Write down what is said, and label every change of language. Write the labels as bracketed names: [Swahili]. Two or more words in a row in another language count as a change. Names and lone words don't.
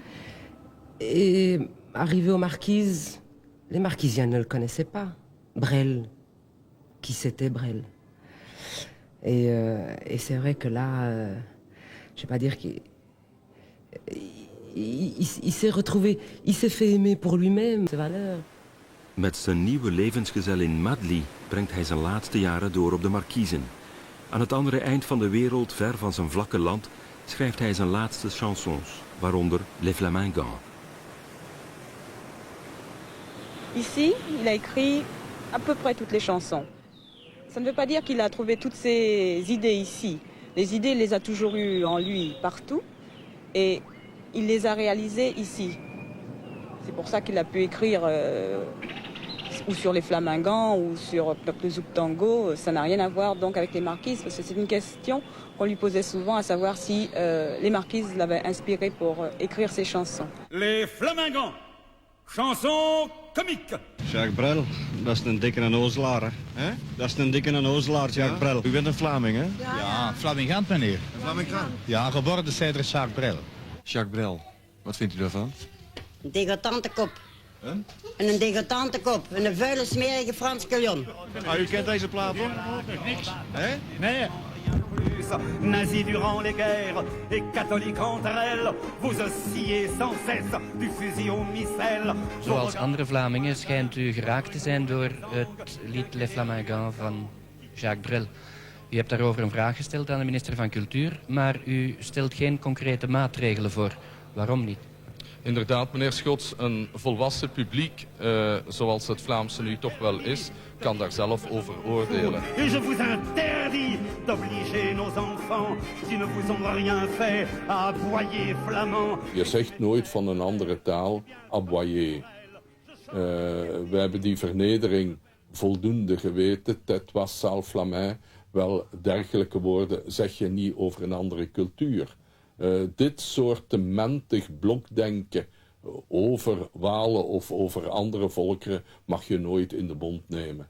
[French] Et arrivé aux Marquises, les Marquisiens ne le connaissaient pas. Brel, qui c'était Brel. Et c'est vrai que là, je vais pas dire qu'il s'est retrouvé, il s'est fait aimer pour lui-même, ses valeurs. [Dutch] Met zijn nieuwe levensgezellin Madly brengt hij zijn laatste jaren door op de Markiezen. Aan het andere eind van de wereld, ver van zijn vlakke land, schrijft hij zijn laatste chansons, waaronder Les Flamingants. [French] Ici, il a écrit à peu près toutes les chansons. Ça ne veut pas dire qu'il a trouvé toutes ses idées ici. Les idées, il les a toujours eues en lui partout et il les a réalisées ici. C'est pour ça qu'il a pu écrire ou sur les Flamingants ou sur Peuple Zouk Tango. Ça n'a rien à voir donc avec les Marquises, parce que c'est une question qu'on lui posait souvent, à savoir si les Marquises l'avaient inspiré pour écrire ses chansons. Les Flamingants, chanson comique. [Dutch] Jacques Brel, dat is een dikke onnozelaar, hè? Dat is een dikke onnozelaar, Jacques Brel. U bent een Vlaming, hè? Ja, Flamingant, meneer. Een Flamingant? Ja, geboren Cedric Jacques Brel. Jacques Brel, wat vindt u daarvan? Een degoutant kop. En een degoutant kop. En een vuile, smerige Frans Calion. Ah, u kent deze plaat, hoor? Niks. Hè? Nee. [French] Nazis durant les guerres et catholiques entre elles, vous oscillez sans cesse du fusil au missel. [Dutch] Zoals andere Vlamingen schijnt u geraakt te zijn door het lied Les Flamingants van Jacques Brel. U hebt daarover een vraag gesteld aan de minister van Cultuur, maar u stelt geen concrete maatregelen voor. Waarom niet? inderdaad, meneer Schots, een volwassen publiek, zoals het Vlaamse nu toch wel is, kan daar zelf over oordelen. [French] Et je vous interdis d'obliger nos enfants, qui ne vous ont rien fait, à aboyer flamand. [Dutch] Je zegt nooit van een andere taal aboyer. We hebben die vernedering voldoende geweten. Tet was [French] sale flamand. [Dutch] Wel, dergelijke woorden zeg je niet over een andere cultuur. Dit soort mentig blokdenken over Walen of over andere volkeren mag je nooit in de mond nemen.